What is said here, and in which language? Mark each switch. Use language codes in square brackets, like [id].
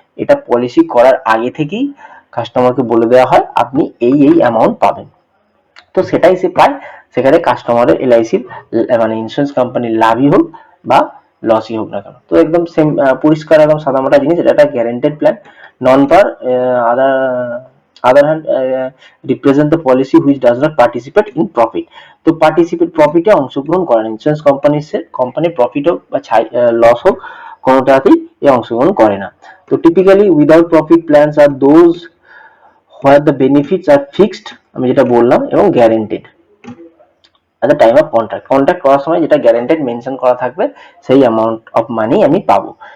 [bn] এটা পলিসি করার আগে থেকেই কাস্টমারকে বলে দেওয়া হয় আপনি এই অ্যামাউন্ট পাবেন, তো সেটাই সে পায়। সেখানে কাস্টমারের LICর মানে ইন্স্যুরেন্স কোম্পানির লাভই হোক বা লসই হোক না কেন, তো একদম সেম পরিষ্কার একদম সাদামাটা জিনিস। এটা একটা guaranteed plan. [en] Non par other other hand represent the policy which does not participate in profit. [bn] তো প্রফিটে অংশগ্রহণ করে না, ইন্স্যুরেন্স কোম্পানির প্রফিট হোক বা লস হোক কোনোটাতেই এ অংশগ্রহণ করে না। [en] তো typically without profit plans are those where the benefits are fixed, [bn] আমি যেটা বললাম, এবং guaranteed [en] at the time of [bn] contract করার সময় যেটা গ্যারেন্টেড মেনশন করা থাকবে সেই অ্যামাউন্ট অফ মানি আমি পাবো।